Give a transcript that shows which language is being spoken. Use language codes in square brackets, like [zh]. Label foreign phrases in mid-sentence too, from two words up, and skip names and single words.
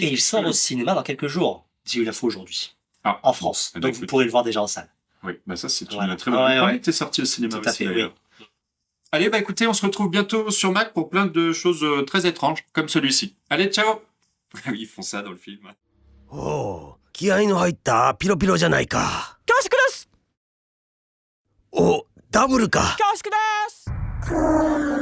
[fr] Et il sort au cinéma dans quelques jours. J'ai eu l'info aujourd'hui. Ah, En France. bon, Donc vous pourrez le voir déjà en salle. oui, ça c'est Voilà. une très bonne. Ouais, Quand ouais. il était sorti au cinéma Tout à aussi, fait, d'ailleurs. Allez, écoutez, on se retrouve bientôt sur Mac pour plein de choses très étranges, comme celui-ci. Allez, ciao. Ils font ça dans le film. [ja] おお、気合の入ったピロピロじゃないか。恐縮ですお、ダブルか。恐縮です